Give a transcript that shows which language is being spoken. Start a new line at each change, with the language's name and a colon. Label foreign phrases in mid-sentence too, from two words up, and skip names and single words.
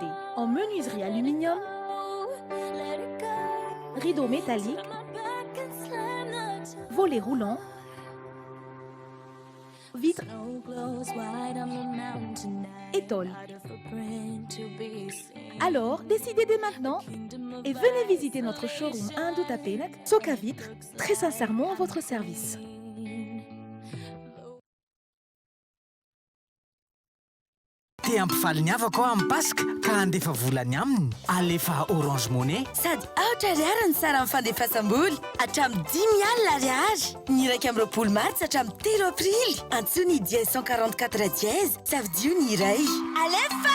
French: En menuiserie aluminium, rideaux métalliques, volets roulants, vitres et tôles. Alors, décidez dès maintenant et venez visiter notre showroom 1 de Tapenak, Soca Vitre, très sincèrement à votre service.
Malagasy: Te ampifaly ny havako amin'ny Pasika ka handefa volany aminy alefa Orange Money. Sady aotra ariary ny sara amin'ny fandefasam-bola hatramin'ny 10,000 ariary. Ny iraika amby 20 mars hatramin'ny 3 aprily. Antsony dièse 144 dièse, savidio ny iray. Alefa!